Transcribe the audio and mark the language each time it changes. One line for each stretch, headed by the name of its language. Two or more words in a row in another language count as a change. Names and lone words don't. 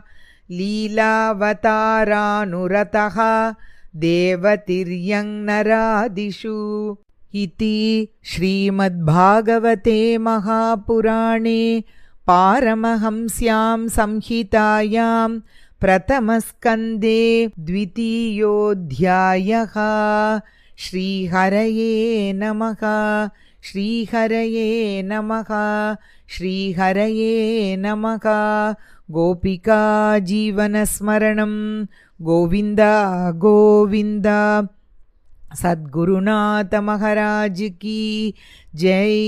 Sanskrit: लीलावतारानुरतः देवतिर्यङ्नरादिषु इति श्रीमद्भागवते महापुराणे पारमहंस्यां संहितायां प्रथमस्कन्धे द्वितीयोऽध्यायः। श्रीहरये नमः श्रीहरये नमः श्रीहरये नमः. गोपिका जीवनस्मरणं गोविन्दा गोविन्दा.
Hindi: सद्गुरुनाथ महाराज की जय.